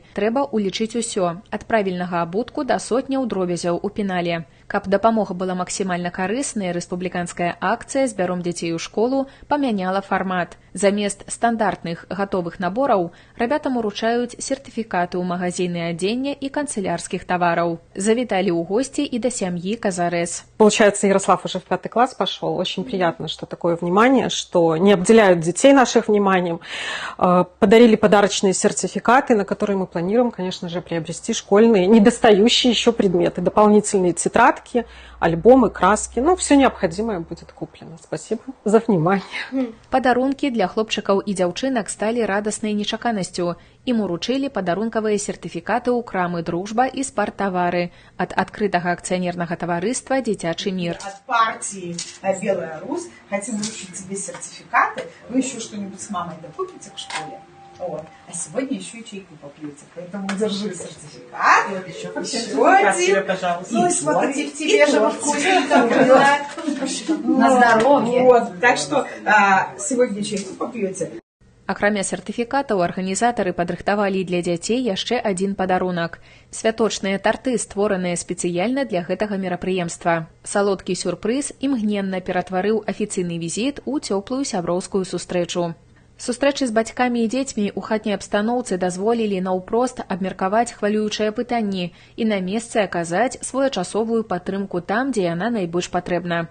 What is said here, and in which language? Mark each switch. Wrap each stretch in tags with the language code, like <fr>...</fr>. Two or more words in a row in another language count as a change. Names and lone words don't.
<be>Трэба улічыць усё, ад правільнага абутку да сотняў дробязяў у пенале. Каб дапамога была максімальна карыснай, рэспубліканская акцыя «Збяром дзяцей у школу» памяняла фармат. Замест стандартных готовых набораў рабятам уручаюць сертыфікаты ў магазины адзення і канцелярскіх тавараў. Завіталі ў</be> <ru>гости и до семьи Казарес. Получается, Ярослав уже в 5 класс пошел. Очень приятно, что такое внимание, что не обделяют детей наших вниманием. Подарили подарочные сертификаты, на которые мы планируем, конечно же, приобрести школьные недостающие еще предметы, дополнительные тетрадки, альбомы, краски. Ну, все необходимое будет куплено. Спасибо за внимание.</ru> <be>Падарункі для хлопчыкаў і дзяўчынак сталі радаснай нечаканасцю. Ім уручылі падарункавыя сертыфікаты ў крамы «Дружба» і «Спарттавары» ад адкрытага акцыянернага таварыства «Дзіцячы мир».</be> <ru>От партии «Белая Русь» хотим вручить тебе сертификаты. Вы еще что-нибудь с мамой докупите к школе. Вот. А сегодня еще и чайку попьете. Поэтому держи сертификат. Вот еще один. Пожалуйста. Ну, смотри, в тебе же вкусненько было. На здоровье. Вот. Так что сегодня чайку попьете.</ru> <be>Акрамя сертыфікатаў, арганізатары падрыхтавалі для дзяцей яшчэ адзін падарунак. Святочныя тарты, створаныя спецыяльна для гэтага мерапрыемства. Салодкі сюрпрыз імгненна ператварыў афіцыйны візіт у цёплую сяброўскую сустрэчу. Сустрэчы з бацькамі і дзецьмі ў хатняй абстаноўцы дазволілі наўпрост абмеркаваць хвалюючыя пытанні і на месцы аказаць своечасовую падтрымку там, дзе яна найбольш патрэбна.</be>